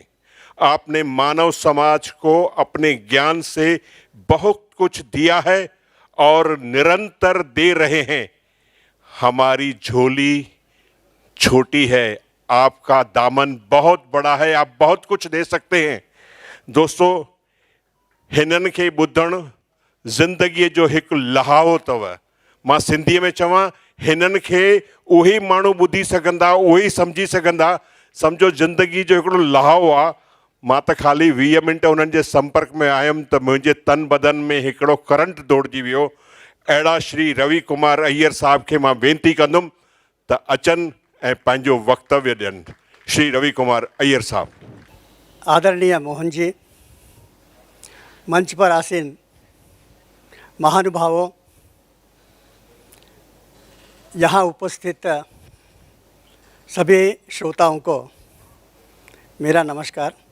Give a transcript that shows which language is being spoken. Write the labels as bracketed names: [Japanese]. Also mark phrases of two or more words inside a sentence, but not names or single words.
[Hindi] आपने मानव समाज को अपने ज्ञान से बहुत कुछ दिया है और निरंतर दे रहे हैं। हमारी झोली छोटी है, आपका दामन बहुत बड़ा है, आप बहुत कुछ दे सकते हैं। दोस्तों, [Sindhi] हिनन खे ॿुधण ज़िंदगीअ जो हिकु लहावो अथव। मां सिंधीअ में चवां, हिनन खे उहे माण्हू ॿुधी सघंदा, उहे सम्झी सघंदा। सम्झो ज़िंदगी जो हिकिड़ो लहावो आहे। मां त ख़ाली 20 मिंट उन्हनि जे संपर्क में आयुमि त मुंहिंजे तन बदन में हिकिड़ो करंट दौड़जी वियो। अहिड़ा श्री रवि कुमार अय्यर साहब खे मां वेनती कंदुमि त अचनि ऐं पंहिंजो वक्तव्य ॾियनि। श्री रवि कुमार अय्यर साहब। [Hindi] आदरणीय मोहन जी, मंच पर आसीन महानुभावों, यहाँ उपस्थित सभी श्रोताओं को मेरा नमस्कार।